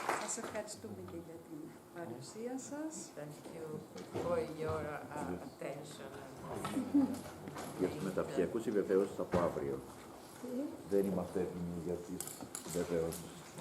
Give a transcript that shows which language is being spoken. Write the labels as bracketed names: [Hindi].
[Greek] Σας ευχαριστούμε και για την παρουσία σας. [English] Thank you for your attention. [Greek] Για τους μεταπτυχιακούς οι βεβαιώσεις από αύριο. Δεν είμαστε έτοιμοι για τις βεβαιώσεις.